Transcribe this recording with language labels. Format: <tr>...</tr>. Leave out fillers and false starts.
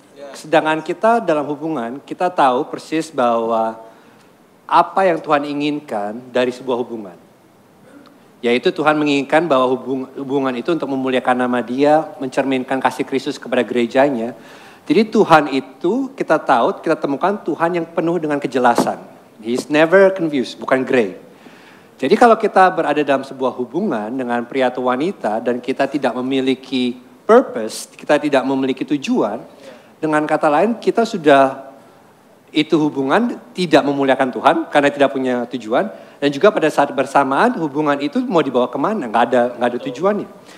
<id>Sedangkan kita dalam hubungan, kita tahu persis bahwa apa yang Tuhan inginkan dari sebuah hubungan. Yaitu Tuhan menginginkan bahwa hubungan itu untuk memuliakan nama Dia, mencerminkan kasih Kristus kepada gerejanya. Jadi Tuhan itu kita tahu, kita temukan Tuhan yang penuh dengan kejelasan.</id> <en>He's never confused,</en> <id>bukan</id> <en>gray.</en> <id>Jadi kalau kita berada dalam sebuah hubungan dengan pria atau wanita dan kita tidak memiliki purpose, kita tidak memiliki tujuan, dengan kata lain kita sudah itu hubungan tidak memuliakan Tuhan karena tidak punya tujuan, dan juga pada saat bersamaan hubungan itu mau dibawa kemana, nggak ada tujuannya.</id>